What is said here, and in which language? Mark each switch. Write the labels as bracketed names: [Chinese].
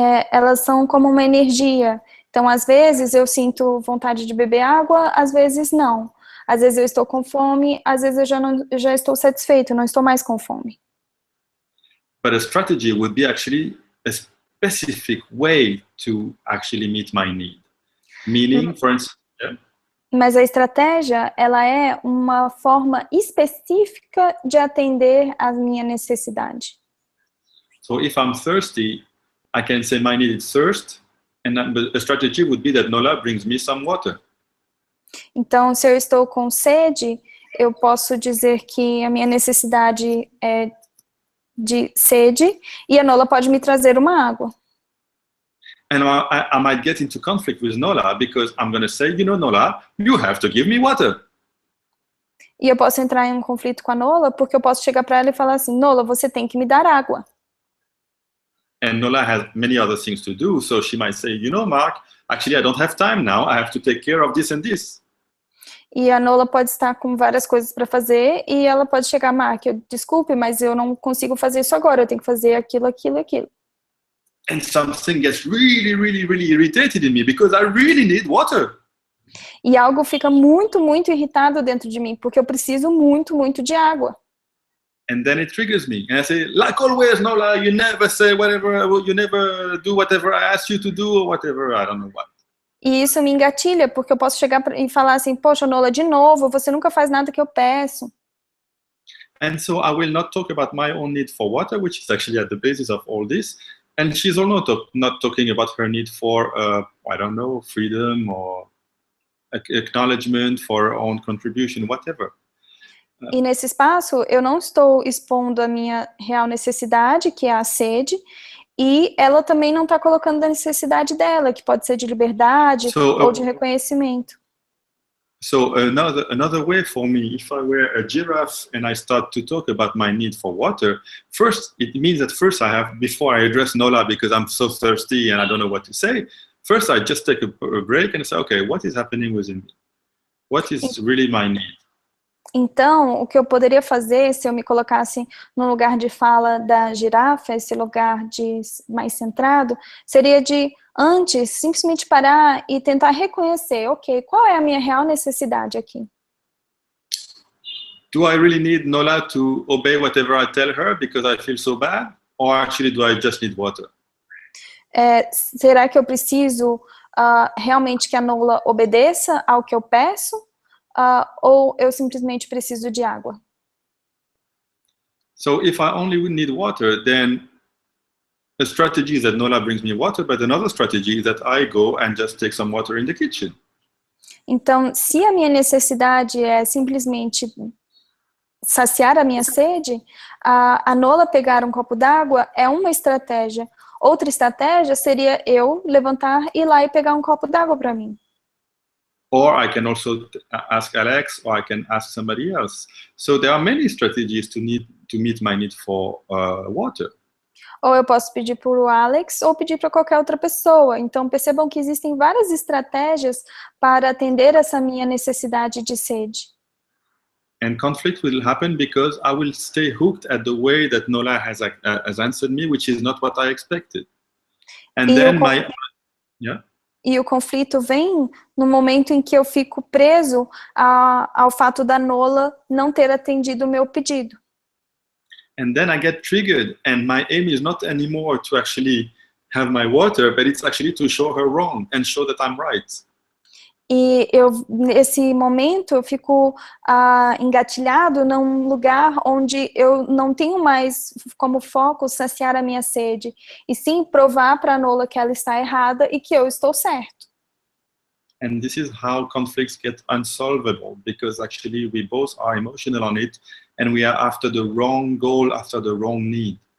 [Portuguese] Elas são como uma energia. Então, às vezes eu sinto vontade de beber água, às vezes não. Às vezes eu estou com fome, às vezes eu já estou satisfeito, não estou mais com fome. [English] But a strategy would be actually a specific way to actually meet my need. Meaning, for instance, [Portuguese] Mas a estratégia, ela é uma forma específica de atender à minha necessidade. [English] So if I'm thirsty, I can say my need is thirst, and a strategy would be that Nola brings me some water. [Portuguese] Então, se eu estou com sede, eu posso dizer que a minha necessidade é de sede, e a Nola pode me trazer uma água. [English] And I might get into conflict with Nola because I'm going to say, you know, Nola, you have to give me water. [Portuguese] E eu posso entrar em um conflito com a Nola, porque eu posso chegar para ela e falar assim, Nola, você tem que me dar água. [English] And Nola has many other things to do, so she might say, you know, Mark, actually I don't have time now, I have to take care of this and this. [Portuguese] E a Nola pode estar com várias coisas para fazer, e ela pode chegar, Mark, desculpe, mas eu não consigo fazer isso agora, eu tenho que fazer aquilo, aquilo, aquilo. [English] And something gets really, really, really irritated in me because I really need water. [Portuguese] E algo fica muito, muito irritado dentro de mim, porque eu preciso muito, muito de água. [English] And then it triggers me. And I say, like always, Nola, you never say whatever, you never do whatever I ask you to do or whatever, I don't know what. [Portuguese] E isso me engatilha, porque eu posso chegar e falar assim, poxa, Nola, de novo, você nunca faz nada que eu peço. [English] And so I will not talk about my own need for water, which is actually at the basis of all this. And she's also not talking about her need for, I don't know, freedom or acknowledgement for her own contribution, whatever. [Portuguese] E nesse espaço, eu não estou expondo a minha real necessidade, que é a sede, e ela também não está colocando a necessidade dela, que pode ser de liberdade ou de reconhecimento. [English] So another way for me, if I were a giraffe and I start to talk about my need for water, first, it means that first I have, before I address Nola because I'm so thirsty and I don't know what to say, first I just take a break and say, okay, what is happening within me? What is really my need? [Portuguese] Então, o que eu poderia fazer, se eu me colocasse no lugar de fala da girafa, esse lugar de mais centrado, seria de, antes, simplesmente parar e tentar reconhecer, ok, qual é a minha real necessidade aqui? [English] Do I really need Nola to obey whatever I tell her because I feel so bad? Or actually do I just need water? [Portuguese] Será que eu preciso realmente que a Nola obedeça ao que eu peço? Ou eu simplesmente preciso de água? [English] So if I only need water, then a strategy is that Nola brings me water, but another strategy is that I go and just take some water in the kitchen. [Portuguese] Então, se a minha necessidade é simplesmente saciar a minha sede, a Nola pegar um copo d'água é uma estratégia. Outra estratégia seria eu levantar e ir lá e pegar um copo d'água para mim. [English] Or I can also ask Alex, or I can ask somebody else. So there are many strategies to meet my need for water. [Portuguese] Ou eu posso pedir para o Alex, ou pedir para qualquer outra pessoa. Então, percebam que existem várias estratégias para atender essa minha necessidade de sede. [English] And conflict will happen because I will stay hooked at the way that Nola has answered me, which is not what I expected. And then [Portuguese] E o conflito vem no momento em que eu fico preso ao fato da Nola não ter atendido o meu pedido. [English] And then I get triggered, and my aim is not anymore to actually have my water, but it's actually to show her wrong and show that I'm right. [Portuguese] E nesse momento, eu fico engatilhado num lugar onde eu não tenho mais como foco saciar a minha sede, e sim provar para a Nola que ela está errada e que eu estou certo. [English] And this is how conflicts get unsolvable, because actually we both are emotional on it, and we are after the wrong goal, after the wrong need.